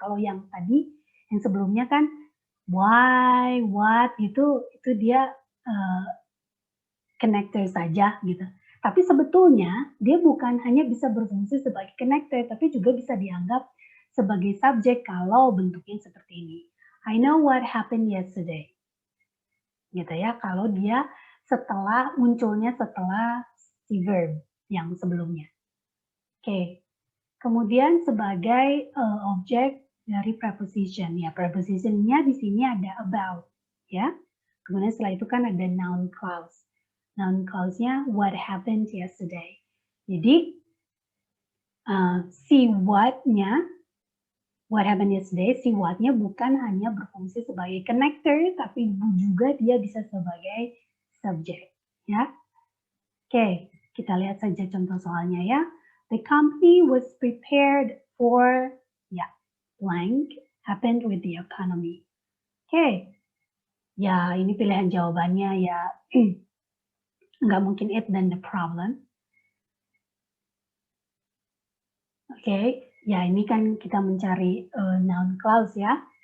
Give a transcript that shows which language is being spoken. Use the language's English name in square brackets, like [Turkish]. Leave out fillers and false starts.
[Indonesian] Kalau yang tadi, yang sebelumnya kan why, what, itu dia connector saja, gitu. Tapi sebetulnya dia bukan hanya bisa berfungsi sebagai connector, tapi juga bisa dianggap sebagai subjek kalau bentuknya seperti ini. [English] I know what happened yesterday. [Indonesian] Gitu ya, kalau dia munculnya setelah si verb yang sebelumnya. Oke, kemudian sebagai objek dari preposition, ya prepositionnya di sini ada about, ya. Kemudian setelah itu kan ada noun clause. Noun clause-nya [English] what happened yesterday. [Indonesian] Jadi si what-nya, [English] what happened yesterday, [Indonesian] si what-nya bukan hanya berfungsi sebagai connector, tapi juga dia bisa sebagai subject, ya. Oke, kita lihat saja contoh soalnya ya. [English] The company was prepared for, ya, blank, happened with the economy. [Indonesian] Oke, ya ini pilihan jawabannya ya, nggak mungkin it dan the problem. Oke, ya ini kan kita mencari noun clause ya.